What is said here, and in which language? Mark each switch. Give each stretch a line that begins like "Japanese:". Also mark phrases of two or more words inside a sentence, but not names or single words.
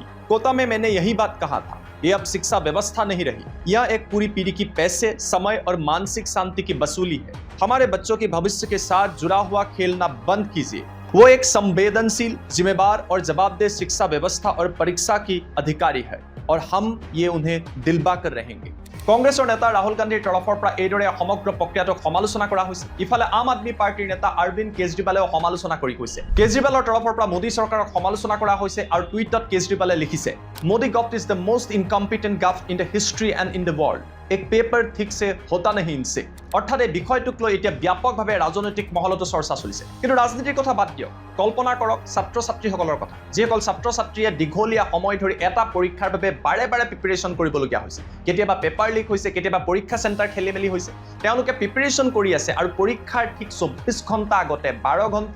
Hindi: कोटा में मैंने यही बात कहा था। ये अब शिक्षा व्यवस्था नहीं रही, यह एक पूरी पीढ़ी की पैसे, समय और मानसिक शांति की वसूली है। हमारे बच्चों के भविष्य के साथ जुड़ा हुआ खेलना बंद कीजिए। वो एक संवेदनशील, जिम्मेदार और जवाबदेह शिक्षा व्यवस्था और परीक्षा की अधिकारी है और हम ये उन्हें दिलवा कर रहेंगे।
Assamese: কংগ্ৰেছৰ নেতা ৰাহুল গান্ধীৰ তৰফৰ পৰা এইদৰে সমগ্ৰ প্ৰক্ৰিয়াটোক সমালোচনা কৰা হৈছে। ইফালে আম আদমি পাৰ্টিৰ নেতা অৰবিন্দ কেজৰিৱালেও সমালোচনা কৰি কৈছে। কেজৰিৱালৰ তৰফৰ পৰা মোদী চৰকাৰক সমালোচনা কৰা হৈছে আৰু টুইটত কেজৰিৱালে লিখিছে,
English: Modi government is the most incompetent government in the history and in the world
Hindi: एक पेपर ठीक से होता नहीं इनसे
Assamese: অৰ্থাৎ এই বিষয়টোক লৈ এতিয়া ব্যাপকভাৱে ৰাজনৈতিক মহলতো চৰ্চা চলিছে কিন্তু ৰাজনীতিৰ কথা বাদ দিয়ক কল্পনা কৰক ছাত্ৰ ছাত্ৰীসকলৰ কথা যিসকল ছাত্ৰ ছাত্ৰীয়ে দীঘলীয়া সময় ধৰি এটা পৰীক্ষাৰ বাবে বাৰে বাৰে প্ৰিপাৰেচন কৰিবলগীয়া হৈছে কেতিয়াবা পেপাৰ লিক হৈছে কেতিয়াবা পৰীক্ষা চেণ্টাৰ খেলিমেলি হৈছে তেওঁলোকে প্ৰিপাৰেচন কৰি আছে আৰু পৰীক্ষাৰ ঠিক 24 ঘণ্টা আগতে 12 ঘণ্টা